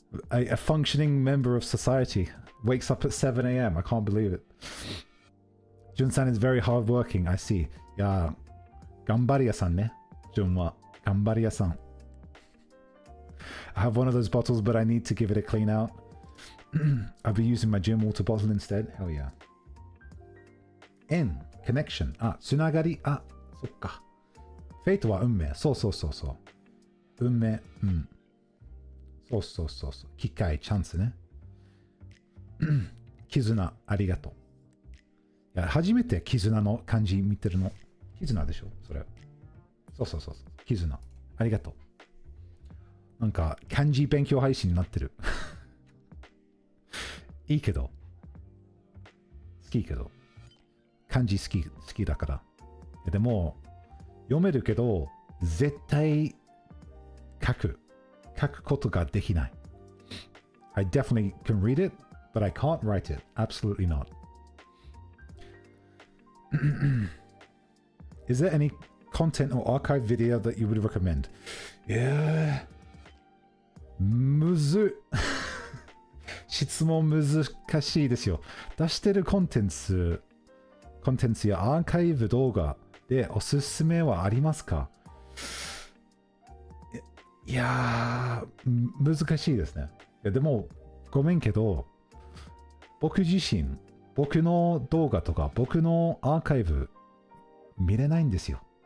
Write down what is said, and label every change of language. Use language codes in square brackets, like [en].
[en] A functioning member of society wakes up at 7 a.m. I can't believe it. Jun-san is very hardworking. I see. [ja] いや、頑張り屋さんね。 Jun は。頑張り屋さん。 [en] I have one of those bottles, but I need to give it a clean out. I'll be using my gym water bottle instead. Hell yeah. N, connection. [ja] つながり。そっか。フェイトは運命。そう。運命。そう。機会、チャンスね。絆、ありがとう。いや、初めて絆の漢字見てるの。絆でしょそれ。そう。絆。ありがとう。漢字勉強配信になってる。いいけど。好きけど。漢字好きだから。でも、読めるけど、絶対書くことができない。 [en] I definitely can read it, but I can't write it. Absolutely not. Is there any content or archive video that you would recommend? Yeah. [ja] むずっ質問難しいですよ。出してるコンテンツやアーカイブ動画でおすすめはありますか？いやー、難しいですね。いやでも、ごめんけど、僕自身、僕の動画とか、僕のアーカイブ見れないんですよ。